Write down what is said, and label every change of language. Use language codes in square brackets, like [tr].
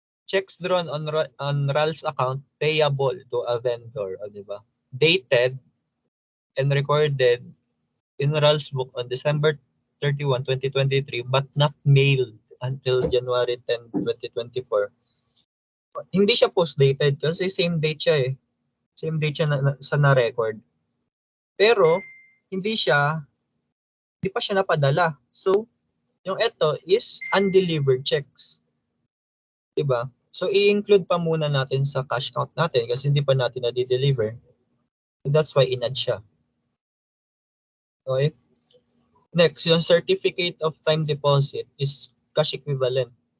[en] Checks drawn on RAL's account payable to a vendor, [tl] di ba? [en] Dated and recorded in RAL's book on December 31, 2023 but not mailed until January 10, 2024. [tl] Hindi siya post-dated kasi same date siya eh. [en] Same date [tl] siya sa na-record. Pero hindi pa siya napadala. So, yung ito is undelivered checks. Diba? So, i-include pa muna natin sa cash count natin kasi hindi pa natin na-deliver. [en] So, that's why [tl] in-add siya. Okay? [en] Next, yung certificate of time deposit is cash equivalent.